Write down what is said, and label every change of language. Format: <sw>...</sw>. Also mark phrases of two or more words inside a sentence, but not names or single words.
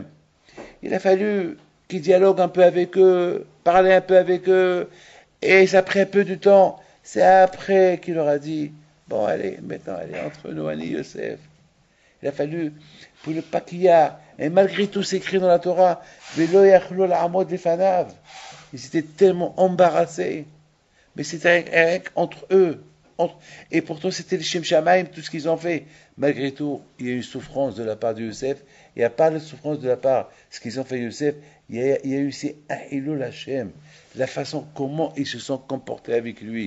<fr>Il a fallu qu'il dialogue un peu avec eux, parler un peu avec eux, et ça a pris un peu de temps. C'est après qu'il leur a dit, bon allez, maintenant, allez, entre nous,</fr> <he>אני יוסף.</he> <fr>Il a fallu, pour le pas qu'il y a, et malgré tout c'est écrit dans la Torah,</fr> <he>ולא יכלו לעמוד לפניו.</he> <fr>Ils étaient tellement embarrassés. Mais c'était rien entre eux. Et pourtant, c'était le</fr> <he>שם שמים,</he> <fr>tout ce qu'ils ont fait. Malgré tout, il y a eu une souffrance de la part de Youssef. Il n'y a pas de souffrance de la part de ce qu'ils ont fait Youssef. Il y a eu aussi un</fr> <he>חילול השם.</he> <fr>La façon comment ils se sont comportés avec lui.</fr>